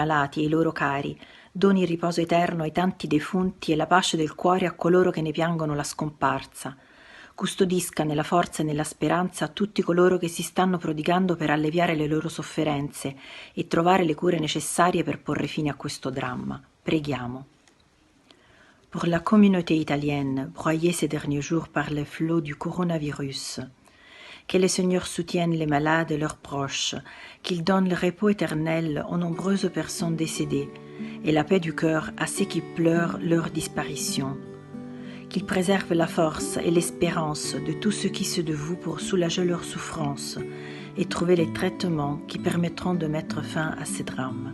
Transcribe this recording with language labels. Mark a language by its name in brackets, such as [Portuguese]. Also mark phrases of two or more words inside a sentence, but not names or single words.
[Italian] malati e i loro cari, doni il riposo eterno ai tanti defunti e la pace del cuore a coloro che ne piangono la scomparsa, custodisca nella forza e nella speranza tutti coloro che si stanno prodigando per alleviare le loro sofferenze e trovare le cure necessarie per porre fine a questo dramma. Preghiamo. [French] Pour la communauté italienne, broyée ces derniers jours par les flots du coronavirus, que le Seigneur soutienne les malades et leurs proches, qu'il donne le repos éternel aux nombreuses personnes décédées et la paix du cœur à ceux qui pleurent leur disparition, qu'il préserve la force et l'espérance de tous ceux qui se dévouent pour soulager leurs souffrances et trouver les traitements qui permettront de mettre fin à ces drames.